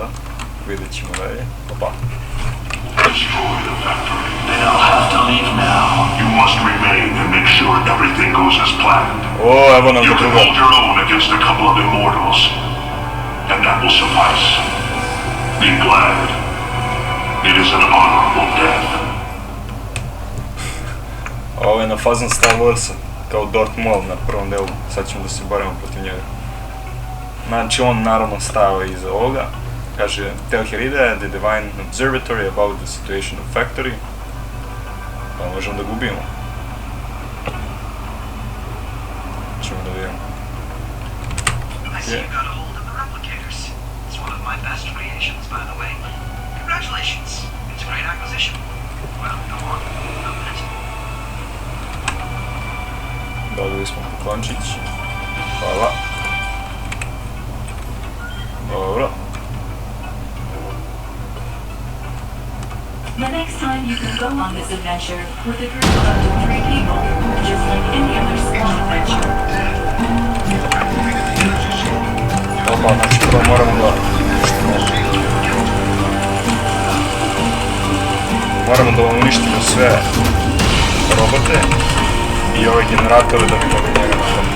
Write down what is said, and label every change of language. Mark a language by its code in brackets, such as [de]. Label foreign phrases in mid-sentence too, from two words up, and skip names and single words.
[sr] Vidjet ćemo dalje. Opa. [en] Destroy the factory. They'll have to leave now. You must remain and make sure everything goes as planned. [sr] O, evo nam [en] You do can [sr] druga. [en] hold your own against a couple of immortals, and that will suffice. Be glad. It is an honorable death. [sr] Ovo je na fazon Star Warsa, kao Darth Maul na prvom delu. Sad ćemo da se borimo protiv njega. Znači on naravno stao iza ovoga. Kaže, [en] tell Herida the Divine Observatory about the situation of Factory. [sr] Pa možemo da gubimo. Ćemo da vidimo. [en] I see you got a hold of the replicators. It's one of my best creations, by the way. Congratulations. It's a great acquisition. Well, go on. Open it. [sr] Dobili smo poklončić. Hvala. Dobro. [en] The next time you can go on this adventure with a group of up to 3 people, just like any other small adventure. [sr] Opa, znači prvo moramo da... Moramo da uništimo sve robote i ove generatore da bi mogli njega napraviti.